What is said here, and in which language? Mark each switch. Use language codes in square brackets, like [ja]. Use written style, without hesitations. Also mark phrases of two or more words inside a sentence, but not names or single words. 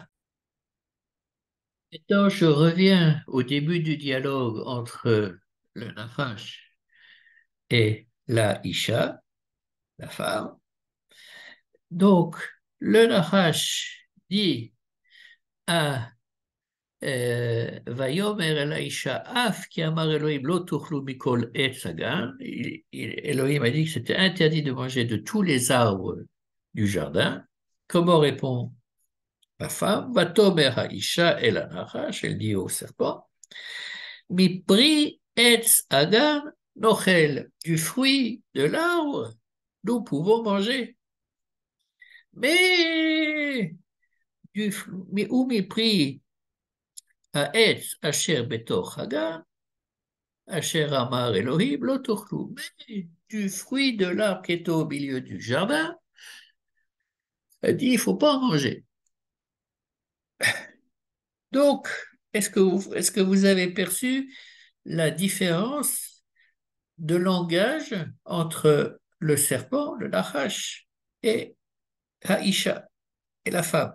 [fr] Maintenant, je reviens au début du dialogue entre le Nafash et la Isha, la femme. Donc, le Nafash dit à [he] ויאמר אל האישה, אף כי אמר אלוהים לא תאכלו מכל עץ הגן, [fr] Elohim a dit que c'était interdit de manger de tous les arbres du jardin. Comment répond la femme? [he] ותאמר האישה אל הנחש, [fr] elle dit au serpent, [he] מפרי עץ הגן נאכל, [fr] du fruit de l'arbre, nous pouvons manger. Mais, ou mépris [he] העץ אשר בתוך הגן, אשר אמר אלוהים לא תאכלו. [fr] Mais du fruit de l'arbre qui est au milieu du jardin, elle dit, il ne faut pas en manger. Donc, est-ce que vous avez perçu la différence de langage entre le serpent, le Nachash, et Haïcha, et la femme?